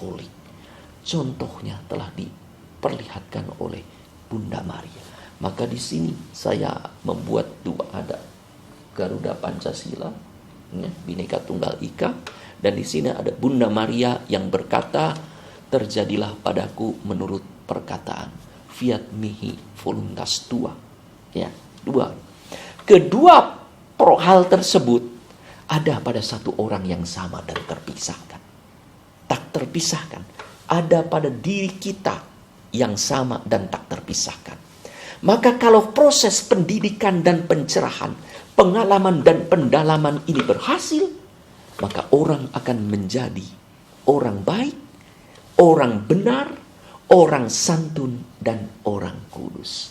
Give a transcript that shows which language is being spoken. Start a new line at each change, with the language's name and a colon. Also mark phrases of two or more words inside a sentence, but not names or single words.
Indonesian: Contohnya telah diperlihatkan oleh Bunda Maria. Maka di sini saya membuat dua, ada Garuda Pancasila, ya, Bhinneka Tunggal Ika, dan di sini ada Bunda Maria yang berkata, terjadilah padaku menurut perkataan,
Latin: fiat mihi voluntas tua.
Indonesian: Ya, dua. Kedua hal tersebut ada pada satu orang yang sama dan terpisahkan. Tak terpisahkan. Ada pada diri kita yang sama dan tak terpisahkan. Maka kalau proses pendidikan dan pencerahan, pengalaman dan pendalaman ini berhasil, maka orang akan menjadi orang baik, orang benar, orang santun, dan orang kudus.